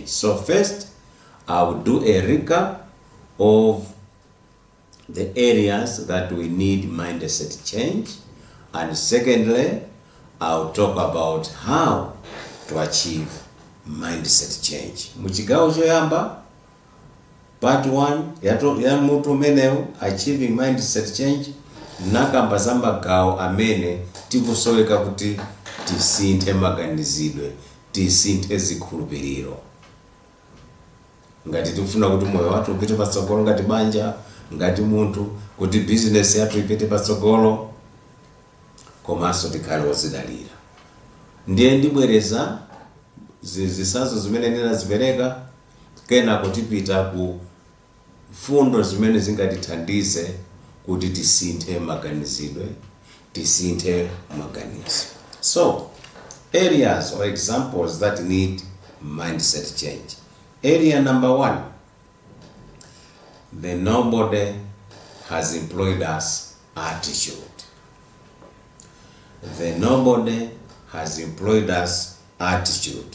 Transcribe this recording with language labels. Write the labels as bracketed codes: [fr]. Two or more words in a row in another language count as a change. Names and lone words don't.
[en] So first, I'll do a recap of the areas that we need mindset change, and secondly, I'll talk about how to achieve mindset change. [ny] Muchigawo choyamba, part 1 ya mutu umenewu, [en] Achieving Mindset Change, [ny] nakamba za magawo amene tikusoweka kuti tisinthe maganizidwe, tisinthe zikhulupiriro. Ngati tifuna kuti moyo wathu upite patsogolo, ngati banja, ngati munthu, kuti business yathu ipite patsogolo, komanso tikhale odzidalira. Ndiye ndibwereza zisazo zimene ndinazipereka, kena kutipita ku fundo zimene zingatithandize kuti tisinthe maganizidwe, tisinthe maganizo. [en] So, areas or examples that need mindset change. Area number 1, the nobody has employed us attitude. The nobody has employed us attitude.